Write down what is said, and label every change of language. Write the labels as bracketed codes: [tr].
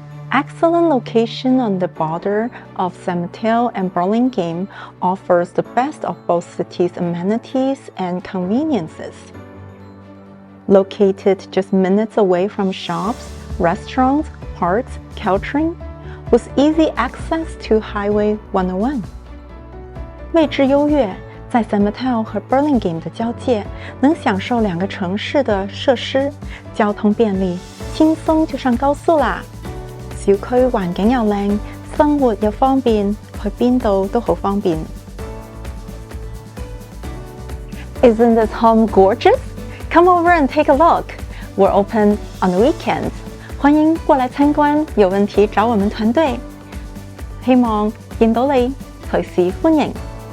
[en] Excellent location on the border of San Mateo and Burlingame offers the best of both cities' amenities and conveniences. Located just minutes away from shops, restaurants, parks, Caltrain, with easy access to Highway 101. [yue] 位置優越，在 San Mateo 和 Burlingame 的交界，能享受兩個城市的設施，交通便利，輕鬆就上高速啦。小區環境又靚，生活又方便，去邊度都好方便。 [en] Isn't this home gorgeous? Come over and take a look. We're open on the weekends. [yue] 歡迎過嚟參觀，有問題找我們團隊。希望見到你，隨時歡迎。